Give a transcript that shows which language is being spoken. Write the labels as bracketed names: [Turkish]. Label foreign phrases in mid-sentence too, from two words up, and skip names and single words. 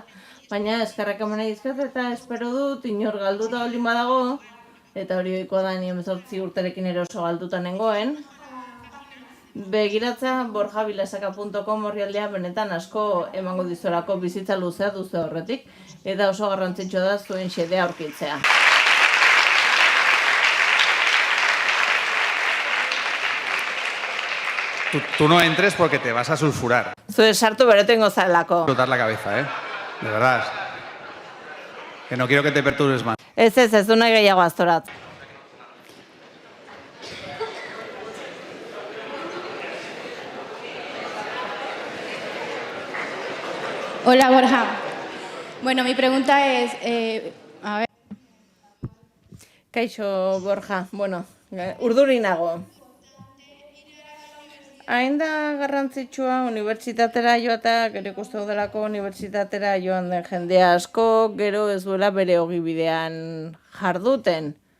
[Basque] Baina eskerrak eman dizkiot eta espero dut inor galduta baldin badago, eta hori ohikoa da ni 18 urterekin ere oso galduta nengoen. Begiratza borjavilaseka.com orrialdea benetan asko emango dizuelako bizitza luzea duzu horretik, eta oso garrantzitsua da zuen xedea aurkitzea. [Spanish] Tú no entres porque te vas a sulfurar. [Basque] Zure sartu berotengo zarelako. [Spanish] Explotar la cabeza, De verdad. Que no quiero que te perturbes más. [Basque] Ez du nahi gehiago aztorat. [Spanish] Hola, Borja. Bueno, mi pregunta es... a ver... [Basque] Kaixo, Borja. Bueno, urduri nago. Hain da garrantzitsua unibertsitatera joatea, gero ikusten delako unibertsitatera joan den jende asko, gero ez duela bere ogibidean jarduten.